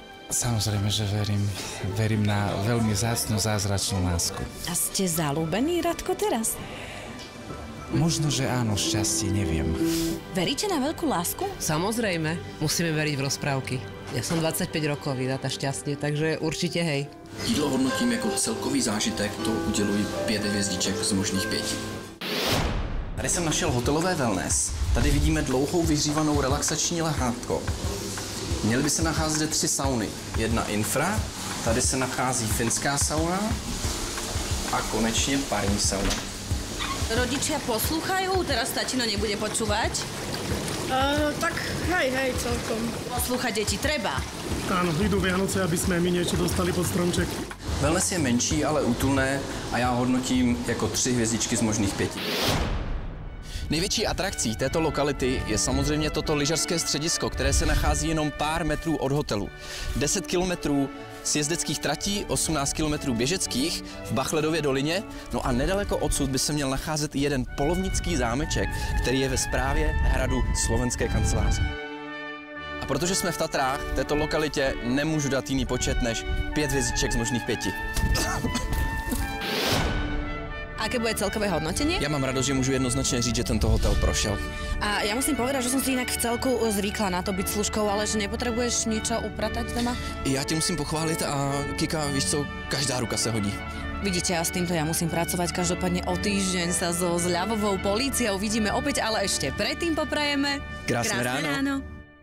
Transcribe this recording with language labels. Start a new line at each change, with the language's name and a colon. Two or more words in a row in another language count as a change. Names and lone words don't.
Slovak: Samozrejme, že verím na veľmi vzácnu, zázračnú lásku. A ste zaľúbení, Radko, teraz? Možno, že áno, šťastie, neviem. Veríte na veľkú lásku? Samozrejme, musíme veriť v rozprávky. Ja som 25 rokov vydatá šťastne, takže určite hej.
Czech: Jídlo hodnotím jako celkový zážitek, to uděluji 5 hvězdiček z možných 5. Tady jsem našel hotelové wellness. Tady vidíme dlouhou vyhřívanou relaxační lehátko. Měly by se nacházet 3 sauny. Jedna infra, tady se nachází finská sauna a konečně parní sauna.
Slovak: Rodičia poslúchajú? Teraz tatino nebude počúvať? Tak hej, celkom. Poslúchať deti treba. Áno, idú Vianoce, aby sme my niečo dostali pod stromček.
Czech: Wellness je menší, ale útulné a já hodnotím jako 3 hvězdičky z možných 5. Největší atrakcí této lokality je samozřejmě toto lyžařské středisko, které se nachází jenom pár metrů od hotelu. 10 kilometrů sjezdeckých tratí, 18 kilometrů běžeckých v Bachledově dolině, no a nedaleko odsud by se měl nacházet i jeden polovnický zámeček, který je ve správě hradu Slovenské kanceláře. A protože jsme v Tatrách, této lokalitě nemůžu dát jiný počet než 5 hvězdiček z možných 5.
Slovak: Aké bude celkové hodnotenie?
Czech: Já mám radost, že můžu jednoznačně říct, že tento hotel prošel.
Slovak: A ja musím povedať, že som si inak v celku zvykla na to byť služkou, ale že nepotrebuješ ničo upratať doma?
Czech: I já tě musím pochválit a Kika, víš co, každá ruka se hodí.
Slovak: Vidíte, a s týmto ja musím pracovať. Každopádne o týždeň sa so zľavovou políciou vidíme opäť, ale ešte predtým poprajeme Krásne ráno.